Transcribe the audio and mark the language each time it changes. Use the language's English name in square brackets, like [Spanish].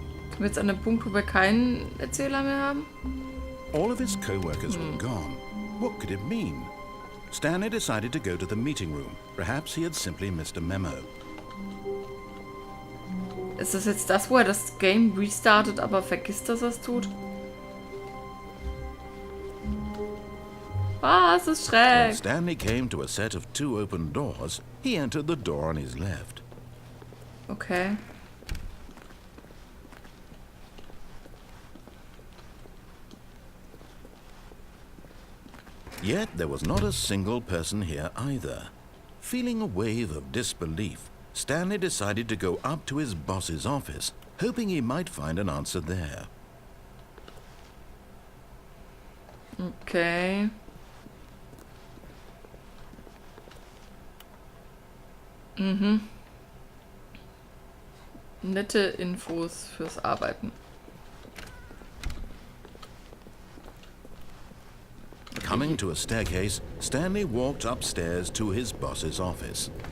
[German] Sind wir jetzt an dem Punkt, wo wir keinen Erzähler mehr haben? [English] All of his co-workers were gone. What could it mean? Stanley decided to go to the meeting room. Perhaps he had simply missed a memo. [German] Ist das jetzt das, wo er das Game restartet, aber vergisst, dass er es tut? Was ist [English] When [German] schräg? [English] Stanley came to a set of 2 open doors, he entered the door on his left. Okay. Yet there was not a single person here either. Feeling a wave of disbelief, Stanley decided to go up to his boss's office, hoping he might find an answer there. Okay. [German] Nette Infos fürs Arbeiten. [English] Coming to a staircase, Stanley walked upstairs to his boss's office.